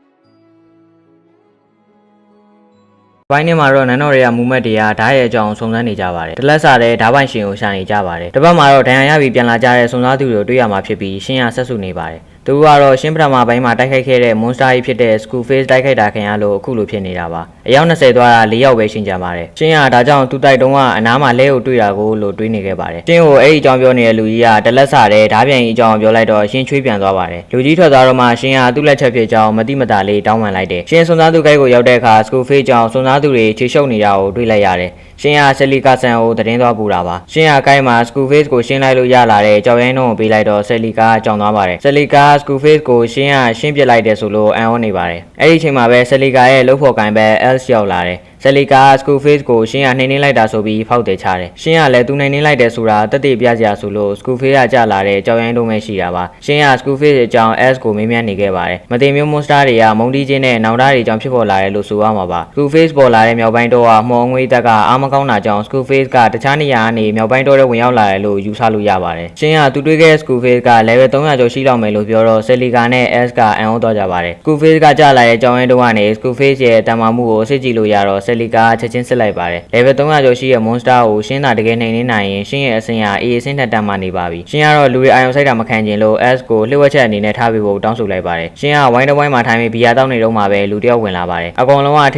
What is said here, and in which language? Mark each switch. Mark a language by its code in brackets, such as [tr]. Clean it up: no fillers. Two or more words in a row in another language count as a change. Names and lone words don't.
[my] ဘိုင်းထဲမှာတော့နန်းတော်တွေကမူမက်တွေကဓာတ်ရဲ့အကြောင်းစုံစမ်းနေကြပါတယ်။တလက်စားတဲ့ဓာတ်ပိုင်ရှင်ကိုရှာနေကြပါတယ်။တစ်ပတ်မှာတော့ဒဏ်ရာရပြီးပြန်လာကြတဲ့စုံစမ်းသူတွေကိုတွေ့ရမှာဖြစ်ပြီးရှင်းရဆက်စုနေပါတယ်။သူကတော့ရှင်းပ ထမပိုင်းမှာတိုက်ခိုက်ခဲ့တဲ့ monster ကြီးဖြစ်တဲ့ [en] school face [my] တိုက်ခိုက်တာခင်ရလို့အခုလိုဖြစ်နေတာပါ။အယောက်20သွားတာ4ယောက်ပဲရှင်းကြပါတယ်။ရှင်းရဒါကြောင့်သူတိုက်တုံးကအ နားမှာလဲကိုတွေ့တာကိုလို့တွေးနေခဲ့ပါတယ်။ရှင်းကိုအဲ့ဒီအကြောင်းပြောနေတဲ့လူကြီးကတလက်စားတဲ့ဓာတ်ပြန်ကြီးအကြောင်းပြောလိုက်တော့ရှင်းချွေးပြန်သွားပါတယ်။လူကြီးထွက်သွားတော့မှရှင်းရသူ့လက်ချက်ဖြစ်ကြောင်းမတိမတာလေးတောင်းပန်လိုက်တယ်။ရှင်းစုံစမ်းသူကိုရောက်တဲ့အခါ [en] school face [my] ကြောင့်စုံစမ်းသူတွေခြေရှုပ်နေတာကိုတွေ့လိုက်ရတယ်။ရှင်းရဆယ်လီကာဆန်ကိုသတင်းသွားပူတာပါ။ရှင်းရကိုင်းမှာ [en] school face [my] ကိုရှင်းလိုက်လို့ရလာတဲ့ကြောက်ရိုင်းနှုံးကိုပေးလိုက်တော့ဆယ်လီကာကြောင်သွားပါတယ်။ဆယ်လီကာ [en] school face [my] ကိုရှင်းပြစ်လိုက်တယ်ဆိုလို့အံ့ဩနေပါတယ်။အဲ့ဒီအချိန်မှာပဲဆယ်လီကာရဲ့လှုပ်ဖို့ကိုင်းပဲ else ရောက်လာတယ်။ ဆက်လီကာ [en] school face [my] ကိုရှင်းရနှိမ့်နှင်းလိုက်တာဆိုပြီးဖောက်တယ်ချတယ်ရှင်းရလဲသူနှိမ့်နှင်းလိုက်တယ်ဆိုတာတက်တေပြစရာဆိုလို့ [en] school face [my] ကကြာလာတဲ့ကြောက်ရိုင်းတုံးပဲရှိတာပါရှင်းရ [en] school face [my] အကြောင်း S ကိုမေးမြန်းနေခဲ့ပါတယ်မသိမျိုး monster တွေကမုံတီးချင်းနဲ့နောင်တတွေကြောင့်ဖြစ်ပေါ်လာတယ်လို့ဆိုရမှာပါ [en] school face [my] ပေါ်လာတဲ့မြောက်ပိုင်းတော့မော်ငွေတက်ကအားမကောင်းတာကြောင့် [en] school face [my] ကတခြားနေရာကနေမြောက်ပိုင်းတော့ ဝင်ရောက်လာတယ်လို့ယူဆလို့ရပါတယ်ရှင်းရသူတွေ့ခဲ့တဲ့ [en] school face [my] က level 300ကျော်ရှိလောက်မယ်လို့ပြောတော့ဆက်လီကာနဲ့ S ကအံ့ဩသွားကြပါတယ် [en] school face [my] ကကြာလာတဲ့ကြောင်ရိုင်းတုံးကနေ [en] school face [my] ရဲ့တန်မာမှုကိုစစ်ကြည့်လို့ရတော့ဆက်လီကာချက်ချင်းစစ်လိုက်ပါတယ် level 300ကျော်ရှိတဲ့ monster ကိုရှင်းတာတကယ်နှိမ်နေနိုင်ရင်ရှင်းရဲ့အဆင့်ဟာ A အဆင့်ထက်တန်မာနေပါပြီရှင်းကတော့လူတွေအာရုံစိုက်တာမခံချင်လို့ S ကိုလှည့်ဝက်ချက်အနေနဲ့ထားပြီးဖို့တောင်းဆိုလိုက်ပါတယ်ရှင်းကဝိုင်းတစ်ဝိုင်းမှာထိုင်ပြီးဘီယာတောက်နေတော့မှပဲလူတယောက်ဝင်လာပါတယ်အကောင်လုံးကထိ